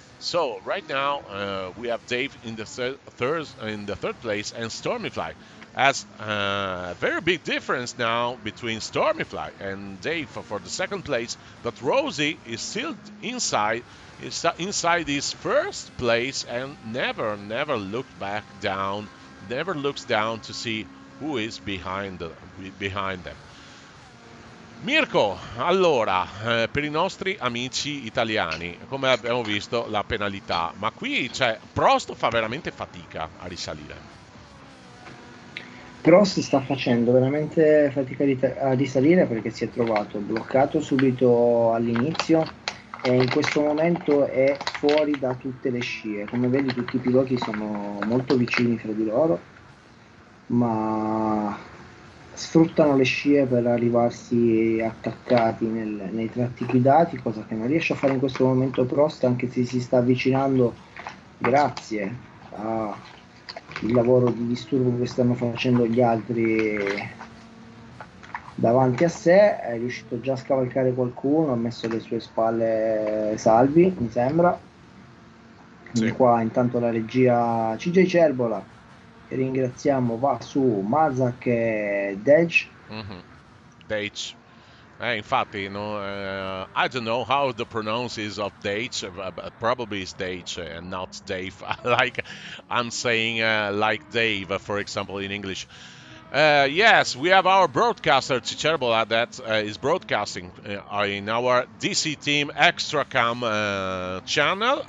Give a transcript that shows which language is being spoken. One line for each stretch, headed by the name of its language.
English: So right now we have Dave in the third place, and Stormyfly has a very big difference now between Stormyfly and Dave for the second place. But Rosie is still inside his first place and never looked back down, never looks down to see who is behind them.
Italian: Mirko, allora, per i nostri amici italiani, come abbiamo visto la penalità, ma qui Prost fa veramente fatica a risalire. Prost sta facendo veramente fatica a risalire perché si è trovato bloccato subito all'inizio e in questo momento è fuori da tutte le scie. Come vedi, tutti i piloti sono molto vicini fra di loro, ma sfruttano le scie per arrivarsi attaccati nei tratti guidati, cosa che non riesce a fare in questo momento Prost, anche se si sta avvicinando grazie al lavoro di disturbo che stanno facendo gli altri davanti a sé. È riuscito già a scavalcare qualcuno, ha messo alle sue spalle Salvi, mi sembra. Sì. Qua intanto la regia CJ Cerbola, che ringraziamo, va su Mazak e Dej. Dej. Infatti,
English: I don't know how the pronounce is of Dej, but probably it's Dej and not Dave. Like I'm saying, like Dave, for example, in English. Yes, we have our broadcaster Cicerbola that is broadcasting in our DC Team Extra Cam channel.